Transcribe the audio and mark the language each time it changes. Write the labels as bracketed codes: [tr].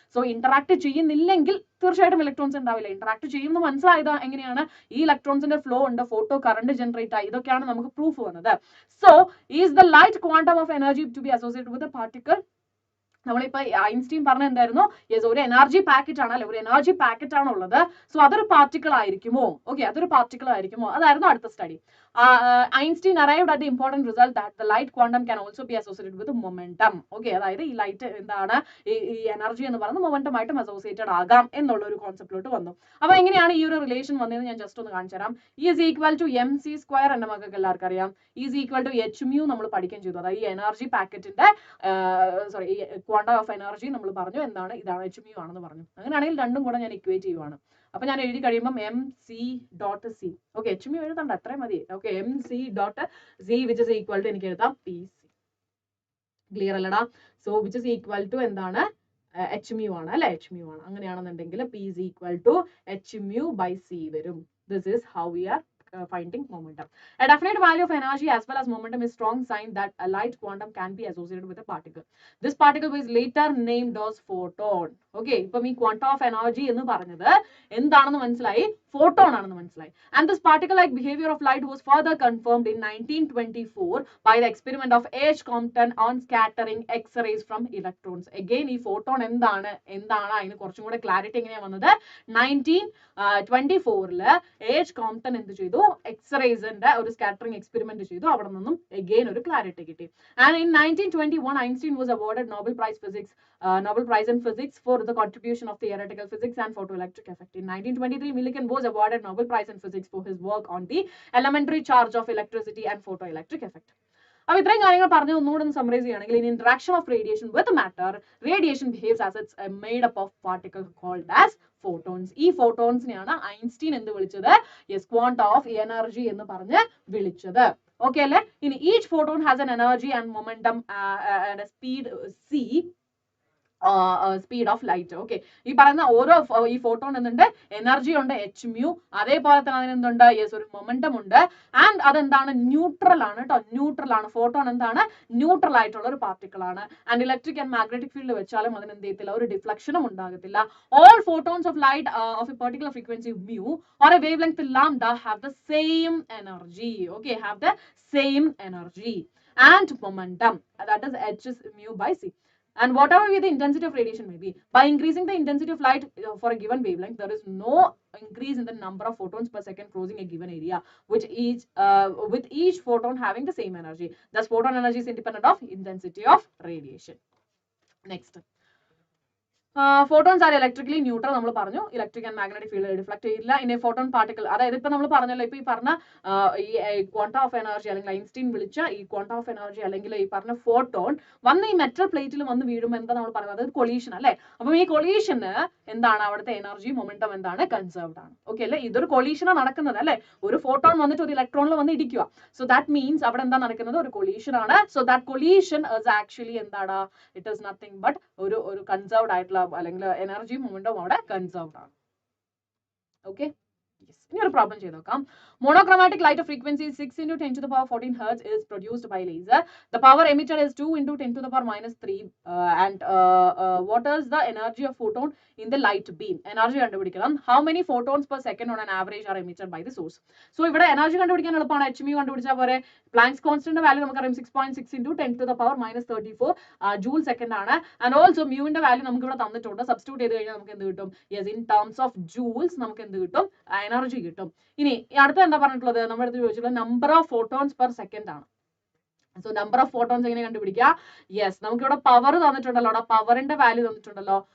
[ml] So interact ചെയ്യുന്നില്ലെങ്കിൽ തീർച്ചയായിട്ടും electrons ഉണ്ടാവില്ല. ഇന്ററാക്ട് ചെയ്യുമെന്ന് മനസ്സിലായത് എങ്ങനെയാണ്, ഈ ഇലക്ട്രോൺസിന്റെ ഫ്ലോ ഉണ്ട്, ഫോട്ടോ കറണ്ട് ജനറേറ്റ് ആയി, ഇതൊക്കെയാണ് നമുക്ക് പ്രൂഫ് വന്നത്. [en] So is the light quantum of energy to be associated with a particle. [ml] നമ്മളിപ്പോ ഐൻസ്റ്റീൻ പറഞ്ഞ എന്തായിരുന്നു, യെസ് ഒരു എനർജി പാക്കറ്റ് ആണ് അല്ലെ, ഒരു എനർജി പാക്കറ്റ് ആണ് ഉള്ളത്. സോ അതൊരു പാർട്ടിക്കിൾ ആയിരിക്കുമോ, ഓക്കെ അതൊരു പാർട്ടിക്കിൾ ആയിരിക്കുമോ, അതായിരുന്നു അടുത്ത study. [en] Einstein arrived at the important result that the light quantum can also be associated with momentum. [ml] Okay, അതായത് ഈ ലൈറ്റ് എന്താണ്, ഈ എനർജി എന്ന് പറയുന്നത് മൊമെന്റം ആയിട്ടും അസോസിയേറ്റഡ് ആകാം എന്നുള്ള ഒരു കോൺസെപ്റ്റിലോട്ട് വന്നു. അപ്പൊ എങ്ങനെയാണ് ഈ ഒരു റിലേഷൻ വന്നതെന്ന് ഞാൻ ജസ്റ്റ് ഒന്ന് കാണിച്ചു തരാം. [en] E is equal to mc² [ml] എന്റെ മക്കൾക്ക് എല്ലാവർക്കും അറിയാം. [en] E is equal to hmu [ml] നമ്മൾ പഠിക്കുകയും ചെയ്തു. അതായത് ഈ energy പാക്കറ്റിന്റെ sorry quantum of energy നമ്മൾ പറഞ്ഞു എന്താണ്, ഇതാണ് hmu ആണെന്ന് പറഞ്ഞു. അങ്ങനെയാണെങ്കിൽ രണ്ടും കൂടെ ഞാൻ ഇക്വേറ്റ് ചെയ്യുവാണ്. അപ്പൊ ഞാൻ എഴുതി കഴിയുമ്പോൾ mc.c, ഓക്കെ hmu എഴുതണ്ട അത്രയും മതി. Okay mc.c [en] which is equal to [ml] എനിക്ക് എഴുതാം pc. ക്ലിയർ അല്ലടാ? So [en] which is equal to [ml] എന്താണ്, hmu ആണ് അല്ലെ, hmu ആണ്. അങ്ങനെയാണെന്നുണ്ടെങ്കിൽ [en] p is equal to hmu by c [ml] വരും. [en] This is how we are finding momentum. A definite value of energy as well as momentum is strong sign that a light quantum can be associated with a particle. This particle was later named as photon. [ml] Okay, ഇപ്പം ഈ quantum of energy എന്ന് പറഞ്ഞത് എന്താണെന്ന് മനസ്സിലായി, photon ആണെന്ന് മനസ്സിലായി. [en] And this particle-like behavior of light was further confirmed in 1924 by the experiment of H. Compton on scattering X-rays from electrons. [ml] Again ഈ photon എന്താണ് അതിന് കുറച്ചും കൂടെ ക്ലാരിറ്റി എങ്ങനെയാണ് വന്നത്, 1924 H. Compton എന്ത് ചെയ്തു, എക്സ്റേസിന്റെ ഒരു സ്കാറ്ററിംഗ് എക്സ്പെരിമെന്റ് ചെയ്തു, അവിടെ നിന്നും again ഒരു ക്ലാരിറ്റി കിട്ടി. [en] And in 1921 Einstein was awarded Nobel Prize in Physics for the contribution of theoretical physics and photoelectric effect. In 1923 Millikan was awarded Nobel Prize in Physics for his work on the elementary charge of electricity and photoelectric effect. [ml] അപ്പോൾ ഇത്രയും കാര്യങ്ങൾ പറഞ്ഞു ഒന്നുകൂടെ ഒന്ന് summarise ചെയ്യുകയാണെങ്കിൽ, [en] In interaction of radiation with matter, radiation behaves as it's made up of particles called as photons. [ml] ഈ ഫോട്ടോൺസിനെയാണ് Einstein എന്ത് വിളിച്ചത്, യെസ് ക്വാണ്ടം ഓഫ് എനർജി എന്ന് പറഞ്ഞ് വിളിച്ചത്. ഓക്കെ അല്ലേ? [en] ഇനി each photon has an energy and momentum and speed c, speed of light. [ml] Okay, ഈ പറയുന്ന ഓരോ ഈ ഫോട്ടോൺ എന്തുണ്ട്, എനർജി ഉണ്ട് hmu, അതേപോലെ തന്നെ അതിനെന്തുണ്ട്, യെസ് ഒരു മൊമെന്റം ഉണ്ട്. ആൻഡ് അതെന്താണ്, ന്യൂട്രൽ ആണ് കേട്ടോ, ന്യൂട്രൽ ആണ്. ഫോട്ടോൺ എന്താണ്, ന്യൂട്രൽ ആയിട്ടുള്ള ഒരു പാർട്ടിക്കിൾ ആണ്. And electric and magnetic field വെച്ചാലും അതിന് എന്ത് ചെയ്യത്തില്ല, ഒരു ഡിഫ്ലക്ഷനും ഉണ്ടാകത്തില്ല. [en] All photons of light of a particular frequency mu or a wavelength lambda have the same energy. Okay, have the same energy and momentum, that is h is mu by c. And whatever be the intensity of radiation may be, by increasing the intensity of light for a given wavelength, there is no increase in the number of photons per second crossing a given area, which is with each photon having the same energy. Thus, photon energy is independent of intensity of radiation. Next. Photons are electrically neutral. [ml] നമ്മൾ പറഞ്ഞു electric and magnetic field reflect ചെയ്യില്ല. ഇനി photon particle, അതായത് ഇപ്പൊ നമ്മൾ പറഞ്ഞല്ലോ, ഇപ്പൊ ഈ പറഞ്ഞ ഈ ക്വാണ്ടം ഓഫ് എനർജി അല്ലെങ്കിൽ ഐൻസ്റ്റീൻ വിളിച്ച ഈ ക്വാണ്ടം ഓഫ് എനർജി അല്ലെങ്കിൽ ഈ പറഞ്ഞ ഫോട്ടോൺ വന്ന് ഈ മെറ്റൽ പ്ലേറ്റിൽ വന്ന് വീഴുമ്പോൾ എന്താ നമ്മൾ പറയുന്നത്, അതായത് കൊളീഷൻ അല്ലെ. അപ്പം ഈ കൊളീഷന് എന്താണ്, അവിടുത്തെ എനർജി മൊമെന്റം എന്താണ്, കൺസേർവ്ഡ് ആണ്. ഓക്കെ അല്ലെ, ഇതൊരു കൊളീഷനാണ് നടക്കുന്നത് അല്ലെ. ഒരു ഫോട്ടോൺ വന്നിട്ട് ഒരു ഇലക്ട്രോണിൽ വന്ന് ഇടിക്കുക. [en] so that means [ml] അവിടെ എന്താ നടക്കുന്നത്, ഒരു കൊളീഷൻ ആണ്. [en] so that collision is actually [ml] എന്താണ്, [en] it is nothing but [ml] ഒരു കൺസേർവ്ഡ് ആയിട്ടുള്ള അല്ലെങ്കിൽ എനർജി മൊമെന്റം അവിടെ കൺസേർവ്ഡ് ആണ്. ഓക്കെ, ഇനി ഒരു പ്രോബ്ലം ചെയ്ത് നോക്കാം. [en] Monochromatic light of frequency 6 into 10 to the power 14 hertz is produced by laser. The power emitted is 2 into 10 to the power minus 3. And what is the energy of photon in the light beam? [ml] Energy കണ്ടുപിടിക്കണം. [en] How many photons per second on an average are emitted by the source? [ml] So ഇവിടെ energy കണ്ടുപിടിക്കാൻ എളുപ്പമാണ്. hmu കണ്ടുപിടിച്ചാൽ പോരെ. Planck's constant value നമുക്കറിയാം 6.6 into 10 to the power minus 34 joule second ആണ്. And also മ്യൂവിന്റെ value നമുക്ക് ഇവിടെ തന്നിട്ടുണ്ട്. സബ്സ്റ്റിറ്റ്യൂട്ട് ചെയ്ത് കഴിഞ്ഞാൽ നമുക്ക് എന്ത് കിട്ടും, yes [en] in terms of joules [ml] നമുക്ക് എന്ത് കിട്ടും, എനർജി കിട്ടും. ഇനി അടുത്ത എന്താ പറഞ്ഞിട്ടുള്ളത്, നമ്മുടെ അടുത്ത് ചോദിച്ചിട്ടുള്ളത് number of photons per second ആണ്. സോ നമ്പർ ഓഫ് ഫോട്ടോൺസ് എങ്ങനെ കണ്ടുപിടിക്കുക? യെസ്, നമുക്കിവിടെ പവർ തന്നിട്ടുണ്ടല്ലോ, അവിടെ പവറിന്റെ വാല്യൂ തന്നിട്ടുണ്ടല്ലോ.